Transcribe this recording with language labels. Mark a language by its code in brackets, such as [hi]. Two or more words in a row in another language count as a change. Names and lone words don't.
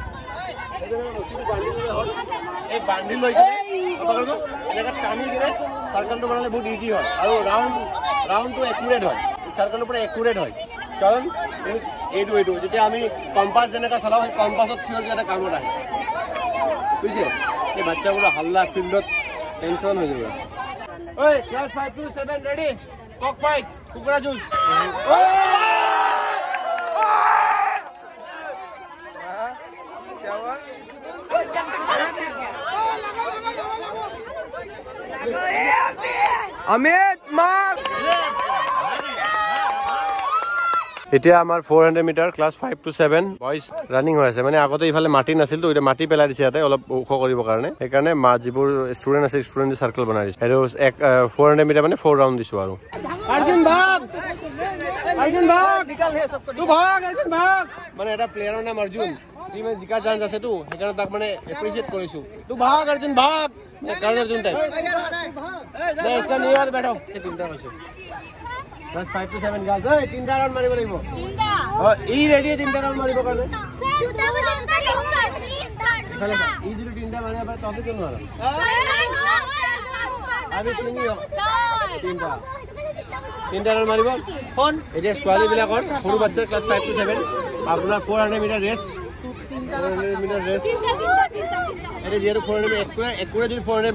[as] এই বান্ধি লৈ কিনে পকৰো এনেকৈ টানি কিনে চাৰ্কেলটো বনালে বহুত ইজি হয় আৰু ৰাউণ্ডটো একুৰেট হয় চাৰ্কেলটো পুৰা একুৰেট হয় কাৰণ এইটো যেতিয়া আমি কম্পাছ যেনেকৈ চলাওঁ সেই কম্পাছত থিয়ৰ এটা কামত আহে বুজিছে এই বাচ্চাবোৰৰ হাল্লা ফিল্ডত টেনশ্যন হৈ যাব ঐ [en] class 5 to 7 ready cock fight [as] কুকুৰা জুচ अमित मार এতিয়া আমাৰ [en] 400 meter class 5 to 7 boys running [as] হৈ আছে মানে আগতে ইফালে মাটি নাছিল তো এটা মাটি পেলাই দিছে ইয়াতে অলপ ওখ কৰিবৰ কাৰণে সেইকাৰণে যিবোৰ ষ্টুডেণ্ট আছে ষ্টুডেণ্টে চাৰ্কেল বনাই দিছে আৰু 400 মিটাৰ মানে 4 ৰাউণ্ড দিছো আৰু [hi] अर्जुन भाग तू भाग अर्जुन भाग [as] মানে এটা প্লেয়াৰৰ নাম অৰ্জুন টিমে জিকা চান্স আছে তো সেইকাৰণে তাক মানে এপ্ৰিচিয়েট কৰিছো [hi] तू भाग अर्जुन भाग [as] কাৰণ अर्जुन টাইপ নাই [hi] इसका नहीं याद बैठो ये [as] তিনটা আছে [en] class 5 to 7 girls [as] এই তিনটা ৰাউণ্ড মাৰিব লাগিব ই ৰেডি তিনটা ৰাউণ্ড মাৰিব কাৰণে ই যদি তিনটা মাৰিব পাৰে তহঁতে কিয় নোৱাৰা আমি তিনটা ৰাউণ্ড মাৰিব কোন এতিয়া ছোৱালীবিলাকৰ সৰু বাচ্চাৰ [en] class 5 to 7 [as] আপোনাৰ [en] 400 meter race [as] এটা যিহেতু 400 একুৰে যদি 400